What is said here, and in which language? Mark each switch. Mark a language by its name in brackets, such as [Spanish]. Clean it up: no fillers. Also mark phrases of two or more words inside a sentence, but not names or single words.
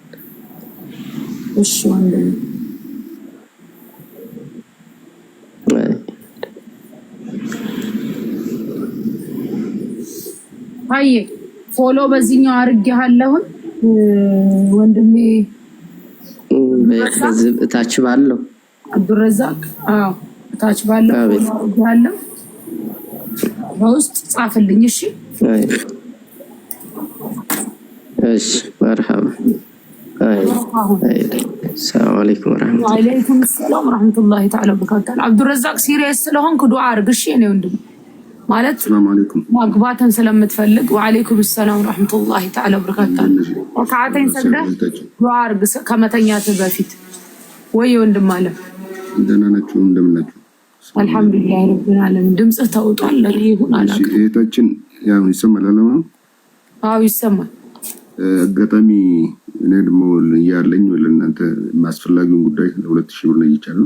[Amharic] እሺ ወንድም [English] I follow [Amharic] በዚህኛው አርጋለሁ ወንድሜ። ታች ባለው አብዱረዛቅ ታች ባለው አርጋለሁ። በውስጥ ጻፍልኝ። እሺ [Arabic] እሺ መርሐባ። السلام عليكم ورحمة الله. وعليكم السلام ورحمة الله تعالى وبركاته. [Amharic] عبد الرزاق سيريس ስለሆንክ ዱዓ አርግ። እሺ እኔ ወንድም ማለት [Arabic] سلام عليكم [Amharic] ማግባትን ስለምትፈልግ [Arabic] وعليكم السلام ورحمة الله تعالى وبركاته። [Amharic] ወካዓተኝ ሰግደህ ዱዓ አርግ ከመተኛት በፊት ወይ ወንድም አለ። ደህና ናችሁ? እንደምን ናችሁ? [Arabic] الحمد لله رب العالمين። [Amharic] ድምጽህ ተውጧል። ለይሁን አላውቅም። እሺ እህታችን ያው ይሰማል አለማ? አዎ ይሰማል። አጋጣሚ እኔ ደግሞ ያለኝ ለእናንተ ማስፈላጊውን ጉዳይ ለ2000 ብር ይቻላል።